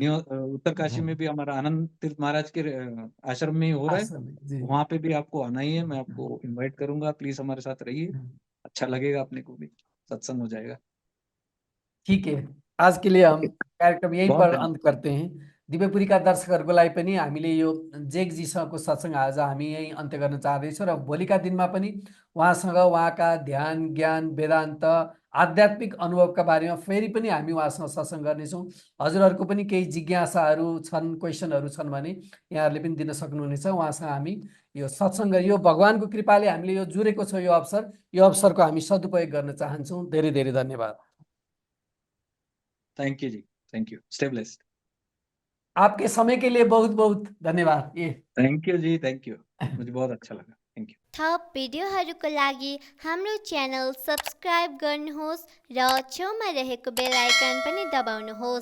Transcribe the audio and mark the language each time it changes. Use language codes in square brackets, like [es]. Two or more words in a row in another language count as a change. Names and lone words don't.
[hi] उत्तरकाशी में भी हमारा आनंद तीर्थ महाराज के आश्रम में ही हो रहा है, आश्रम में, जी। वहां पे भी आपको आना ही है। मैं आपको इनवाइट करूंगा, प्लीज हमारे साथ रहिए, अच्छा लगेगा अपने को भी, सत्संग हो जाएगा। ठीक है। आज के लिए हम ओके, कार्यक्रम यहीं बहुत पर धन्यवाद। अन्त करते हैं। [ne] दिव्यपुरीका दर्शकहरूलाई पनि हामीले यो जेकजीसँगको सत्सङ्ग आज हामी यहीँ अन्त्य गर्न चाहँदैछौँ र भोलिका दिनमा पनि उहाँसँग उहाँका ध्यान, ज्ञान, वेदान्त, आध्यात्मिक अनुभवका बारेमा फेरि पनि हामी उहाँसँग सत्सङ्ग गर्नेछौँ। हजुरहरूको पनि केही जिज्ञासाहरू छन्, क्वेसनहरू छन् भने यहाँहरूले पनि दिन सक्नुहुनेछ। उहाँसँग हामी यो सत्सङ्ग, यो भगवानको कृपाले हामीले यो जुरेको छ यो अवसरको हामी सदुपयोग गर्न चाहन्छौँ। धेरै धेरै धन्यवाद। [en] Thank you ji, thank you, stay blessed. [hi] आपके समय के लिए बहुत बहुत धन्यवाद। ये [en] Thank you ji, thank you, [hi] मुझे बहुत अच्छा लगा, [en] thank you. [ne] थप भिडियोहरूको लागि हाम्रो च्यानल सब्स्क्राइब गर्नुहोस् र छेउमा रहेको बेल आइकन पनि दबाउनुहोस्।